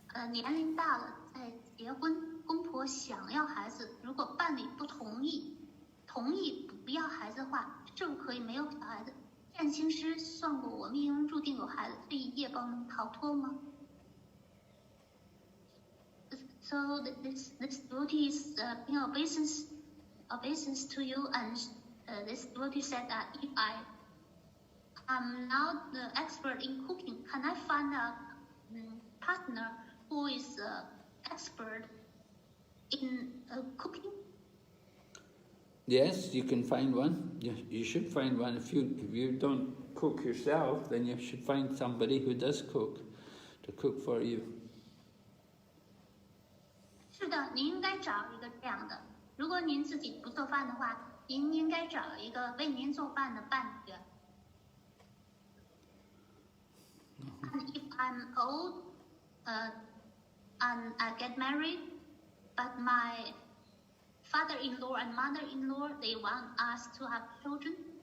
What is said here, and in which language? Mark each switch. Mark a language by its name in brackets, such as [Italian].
[Chinese] 年龄大了再结婚，公婆想要孩子，如果伴侣不同意不要孩子的话，是不是可以没有小孩子？占星师算过我命中注定有孩子，所以业报能逃脱吗？ [English] So this devotee is being obeisance to you, and this devotee said that if I am not the expert in cooking, can I find a partner who is expert in cooking? Yes, you can find one. You should find one. If you don't cook yourself, then you should find somebody who does cook to cook for you. [Chinese] 是的，您应该找一个这样的。如果您自己不做饭的话，您应该找一个为您做饭的伴侣。 [English] And if I'm old, and I get married, but my father-in-law and mother-in-law, they want us to have children.